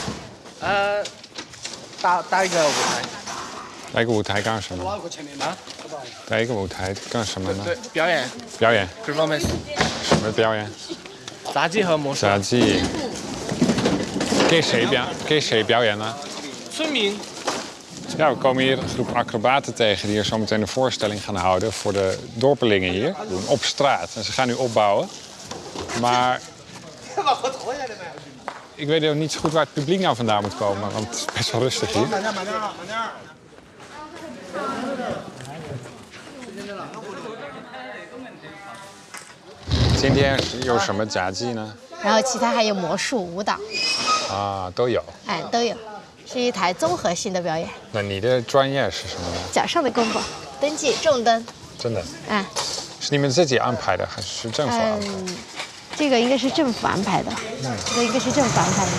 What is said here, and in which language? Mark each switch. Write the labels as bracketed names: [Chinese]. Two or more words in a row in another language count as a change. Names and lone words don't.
[Chinese] 搭一个舞台。搭一个舞台干什么？啊？搭一个舞台干什么呢？对，表演表演。 performance，什么表演？杂技和魔术。杂技。给谁表演呢？村民。 [Dutch] Ja, we komen hier een groep acrobaten tegen die hier zo meteen een voorstelling gaan houden voor de dorpelingen hier. Doen op straat. En ze gaan nu opbouwen. Maar ik weet ook niet zo goed waar het publiek nou vandaan moet komen, want het is best wel rustig hier. [Chinese] Vandaag 有什么杂技呢？然后其他还有魔术、舞蹈，啊，都有。哎，都有，是一台综合性的表演。那你的专业是什么呢？脚上的功夫，灯记、重灯，真的？哎，是你们自己安排的，还是政府安排？这个应该是政府安排的，这个应该是政府安排的。